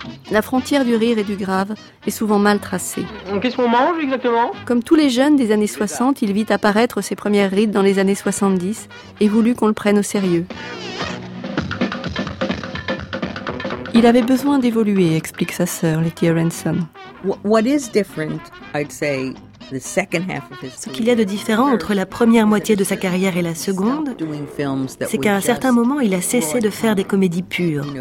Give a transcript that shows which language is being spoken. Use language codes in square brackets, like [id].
[fr] La frontière du rire et du grave est souvent mal tracée. Qu'est-ce qu'on mange exactement ? Comme tous les jeunes des années 60, il vit apparaître ses premières rides dans les années 70 et voulut qu'on le prenne au sérieux. Il avait besoin d'évoluer, explique sa sœur, Letitia Ransom. [en] What is different, I'd say, the second half of his. [fr] Ce qu'il y a de différent entre la première moitié de sa carrière et la seconde, c'est qu'à un certain moment, il a cessé de faire des comédies pures.